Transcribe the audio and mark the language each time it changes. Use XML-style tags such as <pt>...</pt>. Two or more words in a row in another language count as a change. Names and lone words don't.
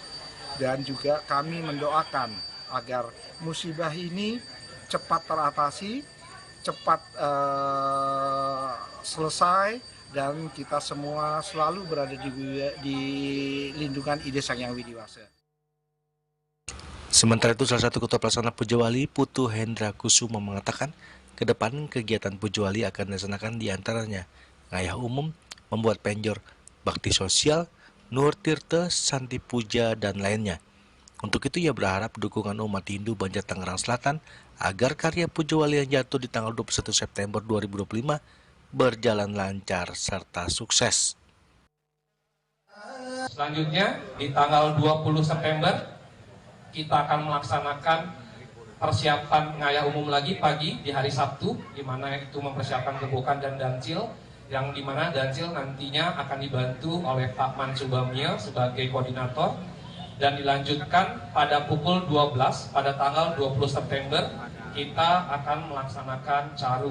<id>Dan juga kami mendoakan agar musibah ini cepat teratasi, cepat selesai, dan kita semua selalu berada di lindungan Ide Sang Hyang Widi Wasa. Sementara itu, salah satu ketua pelaksana Pujawali, Putu Hendra Kusuma, mengatakan ke depan kegiatan Pujawali akan dilaksanakan diantaranya ngayah umum, membuat penjor, bakti sosial, nur tirta, santi puja, dan lainnya. Untuk itu ia berharap dukungan umat Hindu Banjar Tangerang Selatan agar karya Pujawali yang jatuh di tanggal 21 September 2025 berjalan lancar serta sukses. Selanjutnya di tanggal 20 September kita akan melaksanakan persiapan ngayah umum lagi pagi di hari Sabtu, di mana itu mempersiapkan gebukan dan dancil, yang di mana dancil nantinya akan dibantu oleh Pak Mansubamil sebagai koordinator, dan dilanjutkan pada pukul 12 pada tanggal 20 September kita akan melaksanakan caru.</id>